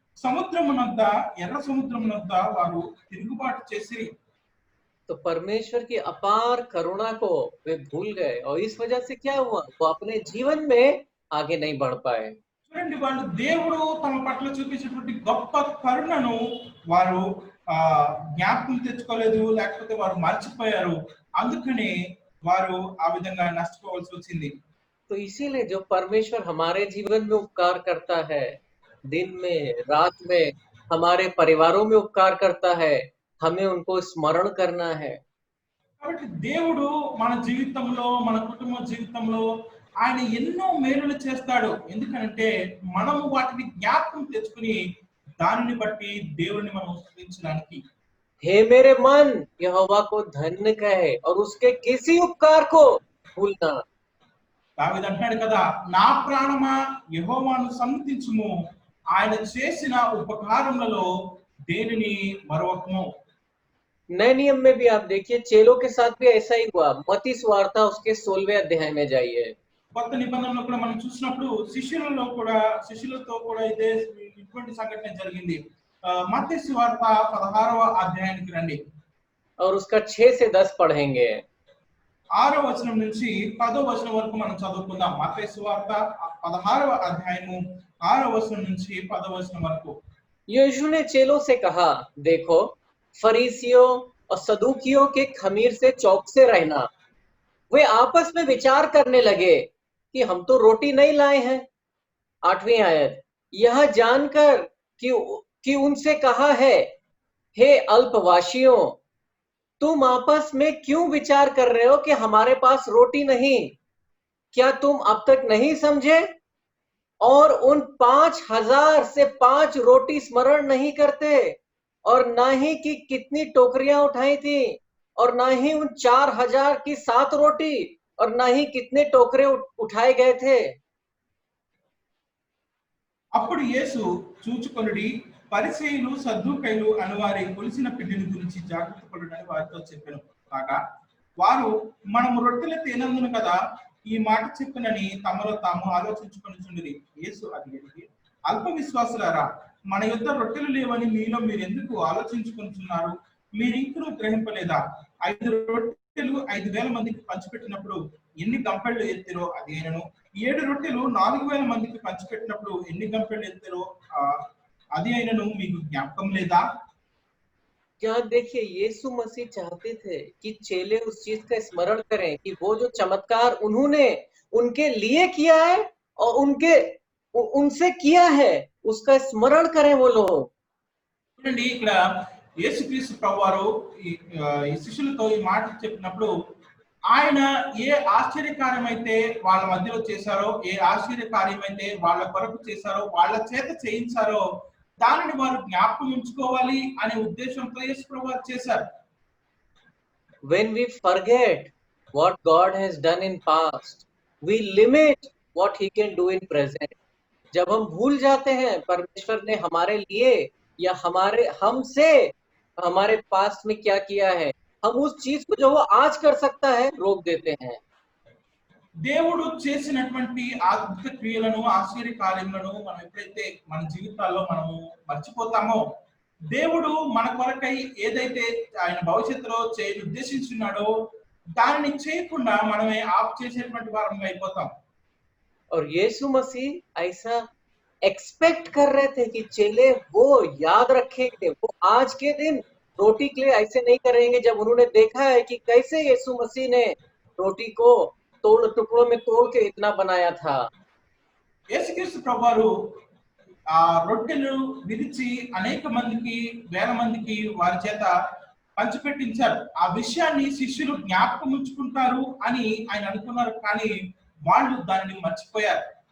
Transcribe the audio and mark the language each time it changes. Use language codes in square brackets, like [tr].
[te] సముద్రమునొద్ద ఎర్ర సముద్రమునొద్ద వారు తిరుగుబాటు చేసిరి. [hi] तो परमेश्वर की अपार करुणा को वे भूल गए और इस वजह से क्या हुआ, वो अपने जीवन में आगे नहीं बढ़ पाए। [te] చూడండి, వాళ్ళు దేవుడు తమ పట్ల చూపించినటువంటి గొప్ప కరుణను వారు జ్ఞాపకం తెచ్చుకోలేదు, లేకపోతే వారు మర్చిపోయారు. అందుకనే వారు ఆ విధంగా నష్టపోవాల్సి వచ్చింది. [hi] तो इसीलिए जो परमेश्वर हमारे जीवन में उपकार करता है, दिन में रात में हमारे परिवारों में उपकार करता है, हमें उनको स्मरण करना है। [te] కాబట్టి దేవుడు మన జీవితంలో, మన కుటుంబ జీవితంలో ఆయన ఎన్నో మేలులు చేస్తాడు. ఎందుకంటే మనము వాటిని జ్ఞాపకం తెచ్చుకుని దానిని బట్టి దేవుడిని మనం స్తుతించడానికి. [hi] हे मेरे मन यहोवा को धन्य कहे और उसके किसी उपकार को भूलना। [te] దావీదు అంటాడు కదా, నా ప్రాణమా యెహోవాను సన్నుతించుము, ఆయన చేసిన ఉపకారములలో దేనిని మరవకము. [hi] नए नियम में भी आप देखिए, चेलों के साथ भी ऐसा ही हुआ। मत्ती सुवार्ता उसके 16वें अध्याय में जाइए। [te] కొత్త నిబంధనలో కూడా మనం చూసినప్పుడు శిష్యులతో కూడా ఇటువంటి సంఘటన జరిగింది. మత్తయి సువార్త 16వ అధ్యాయానికి రండి. [hi] और उसका 6 से 10 पढ़ेंगे। [te] 6వ వచనం నుంచి 10వ వచనం వరకు మనం చదువుకుందాం. మత్తయి సువార్త 16వ అధ్యాయము 6వ వచనం నుంచి 10వ వచనం వరకు. [hi] यीशु ने चेलों से कहा, देखो फरीसियों और सदूकियों के खमीर से चौकसे रहना। वे आपस में विचार करने लगे कि हम तो रोटी नहीं लाए हैं। 8वीं आयत, यह जानकर कि उनसे कहा है, हे अल्पवासियों, तुम आपस में क्यों विचार कर रहे हो कि हमारे पास रोटी नहीं? क्या तुम अब तक नहीं समझे और उन 5,000 से 5 रोटी स्मरण नहीं करते, और ना ही कि कितनी टोकरियां उठाई थी, और ना ही उन 4,000 की 7 रोटी, और ना ही कितने टोकरे उठाए गए थे। [te] అప్పుడు యేసు చూచుకొనుడి, పరిసయ్యులు సద్దూకయ్యులు అనువారి కొలిసిన పిండిని గురించి జాగ్రత్త పడుడని వారితో చెప్పాను. కాగా వారు మనము రొట్టెలు తినందును కదా ఈ మాట చెప్పనని తమలో తాము ఆలోచించుకొనుచుండిరి. యేసు అడిగి, అల్ప విశ్వాసులారా, మన యొద్ద రొట్టెలు లేవని మీలో మీరు ఎందుకు ఆలోచించుకుంటున్నారు? మీరింకనూ గ్రహింపలేదా? 5 రొట్టెలు 5,000 మందికి పంచిపెట్టినప్పుడు ఎన్ని గంపెళ్ళు ఎత్తిరో అది అయినను, 7 రొట్టెలు 4,000 మందికి పంచిపెట్టినప్పుడు ఎన్ని గంపెళ్ళు ఎత్తిరో అది అయినను మీకు జ్ఞాపకం లేదా? [hi] यहाँ देखिए, यीशु मसीह चाहते थे कि चेले उस चीज का स्मरण करें कि वो जो चमत्कार उन्होंने उनके लिए किया है और उनसे किया है, उसका स्मरण करें वो लोग। [te] చూడండి, ఇక్కడ యేసుక్రీస్తు ప్రభువారు ఈ శిష్యులతో ఈ మాట చెప్పినప్పుడు ఆయన ఏ ఆశ్చర్యకార్యమైతే వాళ్ళ మధ్యలో చేశారో, ఏ ఆశ్చర్యకార్యమైతే వాళ్ళ కొరకు చేశారో, వాళ్ళ చేత చేయించారో దానిని వారు జ్ఞాపకం ఉంచుకోవాలి అనే ఉద్దేశంతో యేసు ప్రభువారు చేశారు. [en] When we forget what God has done in past, we limit what he can do in present. [hi] जब हम भूल जाते हैं परमेश्वर ने हमारे लिए या हमसे हमारे पास्ट में क्या किया है, हम उस चीज को जो वो आज कर सकता है रोक देते हैं। [te] దేవుడు చేసినటువంటి అద్భుత క్రియలను, ఆశ్చర్య కార్యములను మనం ఎప్పుడైతే మన జీవితాల్లో మనము మర్చిపోతామో, దేవుడు మన కొరకై ఏదైతే ఆయన భవిష్యత్తులో చేయని ఉద్దేశించున్నాడో దానిని చేయకుండా మనమే ఆఫ్ చేసేటువంటి వారంగా అయిపోతాం. [hi] और यीशु मसीह ऐसा एक्सपेक्ट कर रहे थे कि चेले वो याद रखेंगे, वो आज के दिन रोटी के लिए ऐसे नहीं करेंगे। जब उन्होंने देखा है कि कैसे यीशु मसीह ने रोटी को टुकड़ों में तोड़ के इतना बनाया था। [te] యేసుక్రీస్తు ప్రభువారు ఆ రొట్టెలు విరిచి అనేక మందికి వేల మందికి వారి చేత పంచిపెట్టించారు. ఆ విషయాన్ని శిష్యులు జ్ఞాపకం ఉంచుకుంటారు అని ఆయన అనుకున్నారు, కానీ వాళ్ళు దానిని మర్చిపోయారు.